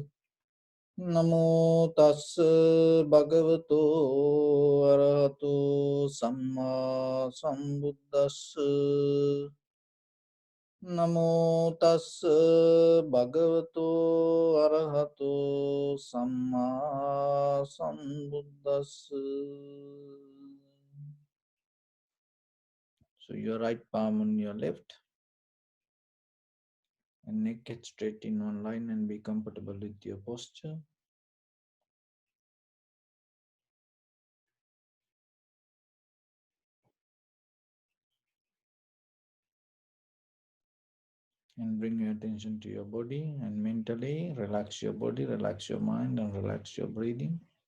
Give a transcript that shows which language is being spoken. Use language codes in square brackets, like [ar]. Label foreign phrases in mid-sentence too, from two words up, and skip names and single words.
[pi] Namo tassa bhagavato arahato samma sambuddhassa. Namo tassa bhagavato arahato samma sambuddhassa. [en] So your right palm on your left and neck get straight in one line and be comfortable with your posture. And bring your attention to your body and mentally relax your body, relax your mind and relax your breathing.